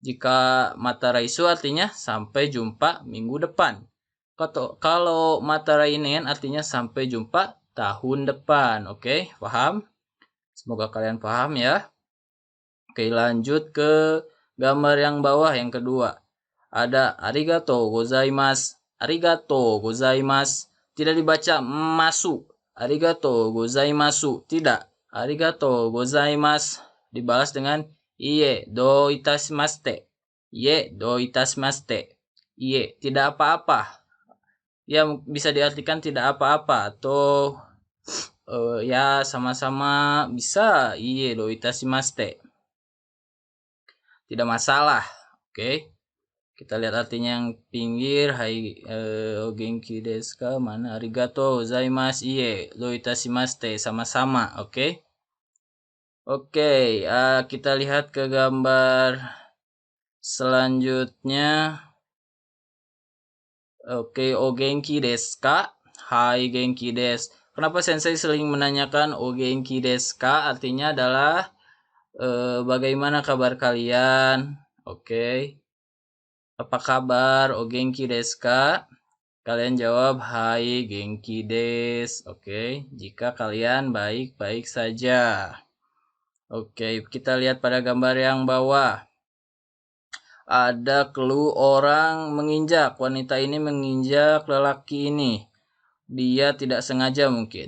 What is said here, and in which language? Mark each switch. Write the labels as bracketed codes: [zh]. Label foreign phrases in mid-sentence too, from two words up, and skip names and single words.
[id] Jika mataraisu artinya sampai jumpa minggu depan. Kalau matarainen artinya sampai jumpa tahun depan. Oke, paham? Semoga kalian paham ya. Oke, lanjut ke gambar yang bawah yang kedua. Ada [ja] ありがとうございます. ありがとうございます. [id] Tidak dibaca masu. [ja] ありがとうございます. [id] Tidak. [ja] ありがとうございます. [id] Dibalas dengan [ja] いいえ、どういたしまして. いいえ、どういたしまして。いいえ, [id] tidak apa-apa. Ya, bisa diartikan tidak apa-apa atau ya sama-sama bisa [ja] いいえ、どういたしまして. [id] Tidak masalah. Oke. Kita lihat artinya yang pinggir. [ja] はい、お元気ですか? Mana? ありがとうございます. いいえ、どういたしまして. [id] Sama-sama. Oke. Oke, kita lihat ke gambar selanjutnya. Oke, [ja] お元気ですか? はい、元気です. Kenapa sensei sering menanyakan お元気ですか? [id] Artinya adalah bagaimana kabar kalian? Oke. Apa kabar? [ja] お元気ですか? [id] Kalian jawab [ja] はい、元気です. [id] Oke. Jika kalian baik-baik saja. Oke, kita lihat pada gambar yang bawah. Ada clue orang menginjak. Wanita ini menginjak lelaki ini. Dia tidak sengaja mungkin.